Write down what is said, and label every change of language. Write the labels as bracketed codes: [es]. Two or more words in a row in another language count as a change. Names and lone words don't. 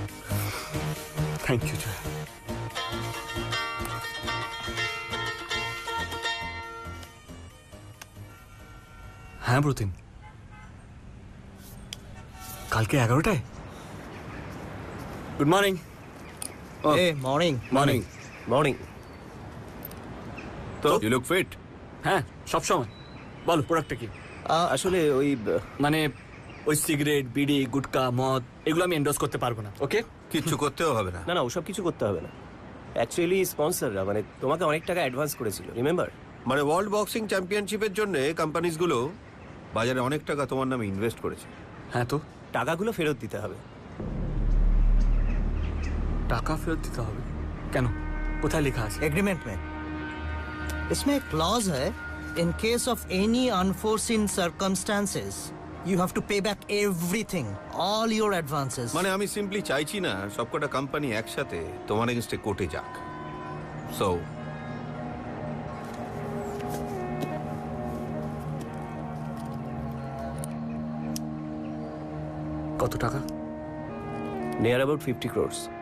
[en] thank you [bn] জয়া। হ্যাঁ ব্রতিন, কালকে 11টায়? [en] good morning. a morning মর্নিং। মর্নিং। তো you look fit. [bn] হ্যাঁ সব সময়। বলো প্রোডাক্টটা কি? আসলে ওই মানে ওই সিগারেট, বিড়ি, গুটকা, মদ এগুলো আমি এন্ডোর্স করতে পারবো না। ওকে? কিচ্ছু করতেও হবে না। না না ওসব কিছু করতে হবে না। অ্যাকচুয়ালি স্পন্সররা মানে তোমাকে অনেক টাকা অ্যাডভান্স করেছিল, রিমেম্বার? মানে [en] world boxing championshiper [bn] জন্য কোম্পানিজগুলো বাজারে অনেক টাকা তোমার নামে ইনভেস্ট করেছে। হ্যাঁ তো টাকাগুলো ফেরত দিতে হবে। টাকা ফেরত দিতে হবে কেন? কোথায় লেখা আছে? [hi] एग्रीमेंट में। इसमें एक क्लॉज है, [en] in case of any unforeseen circumstances you have to pay back everything, all your advances. [bn] মানে আমি সিম্পলি চাইছি না সবকটা কোম্পানি একসাথে তোমার এগেইনস্টে কোর্টে যাক। সো কত টাকা? [en] near about 50 crores।